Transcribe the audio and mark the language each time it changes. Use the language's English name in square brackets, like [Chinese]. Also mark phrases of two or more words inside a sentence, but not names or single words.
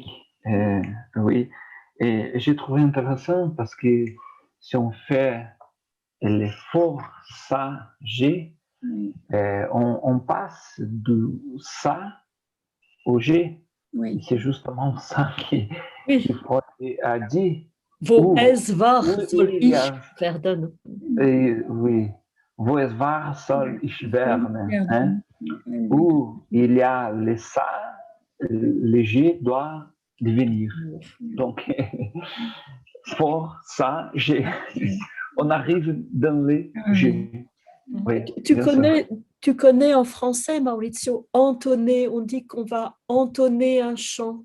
[French] Oui, et j'ai trouvé intéressant parce que si on fait l'effort ça, j'ai, Oui. On passe de ça au G. Oui. C'est justement ça qui Freud a dit. [German] Wo es war, soll ich werden. Oui, wo es war, soll ich werden. [French] Hein? Où il y a le ça, le G doit devenir. Donc, pour ça, G. On arrive dans les G. Oui, tu connais en français, Maurizio, entonner, on dit qu'on va entonner un chant.